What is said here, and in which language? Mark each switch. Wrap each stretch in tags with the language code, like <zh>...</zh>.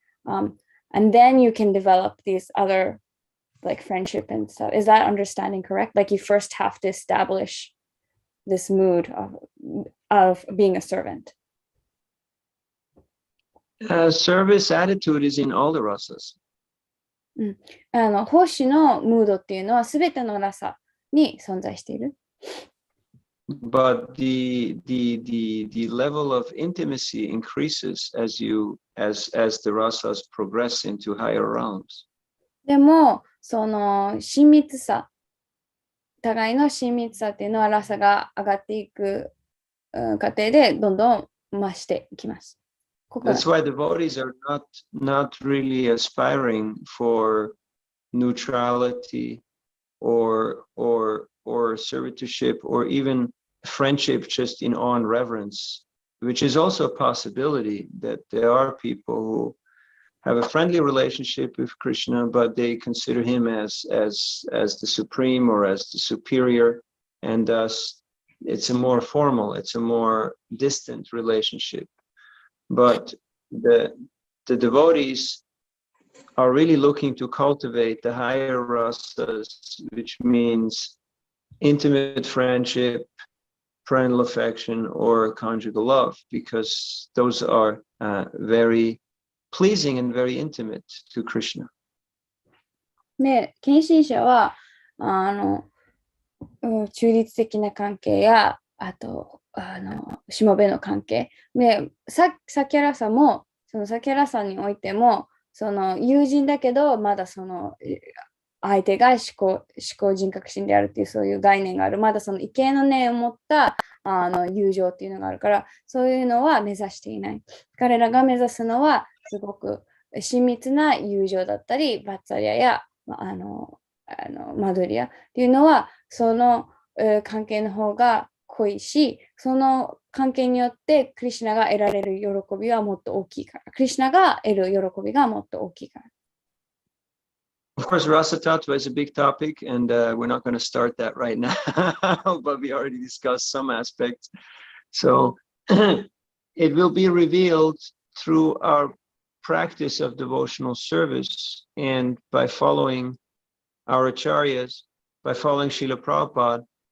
<en>And then you can develop these other like friendship and stuff. Is that understanding correct? Like you first have to establish this mood of being a servant. Service attitude is in all the rasas.</en> <ja>奉仕のムードっていうのはすべてのラサに存在している。</ja> <en>But the level of intimacy increases as the rasas progress into higher realms.</en> <ja>でもその親密さ、互いの親密さっていうのはラサが上がっていく過程でどんどん増していきます。</ja> <en>That's why devotees are not really aspiring for neutrality or servitorship or even friendship just in awe and reverence, which is also a possibility that there are people who have a friendly relationship with Krishna, but they consider him as the supreme or as the superior, and thus it's a more formal, it's a more distant relationship. But the devotees are really looking to cultivate the higher rasas, which means intimate friendship, parental affection, or conjugal love, because those are very pleasing and very intimate to Krishna.</en> <ja>で、献身者は中立的な関係やあとしもべの関係で、サキャラサもそのサキャラサにおいてもその友人だけどまだその相手が思考人格心であるっていうそういう概念がある、まだその畏敬の念を持った友情っていうのがあるから、そういうのは目指していない。彼らが目指すのはすごく親密な友情だったり、バッツァリアやマドリアっていうのはその関係の方が濃いし、その関係によってクリシュナが得られる喜びはもっと大きいから、クリシュナが得る喜びがもっと大きいから。</ja> <en>Of course, Rasa Tattva is a big topic, and we're not going to start that right now, but we already discussed some aspects. So it will be revealed through our practice of devotional service and by following our acharyas, by following Srila Prabhupada.</en>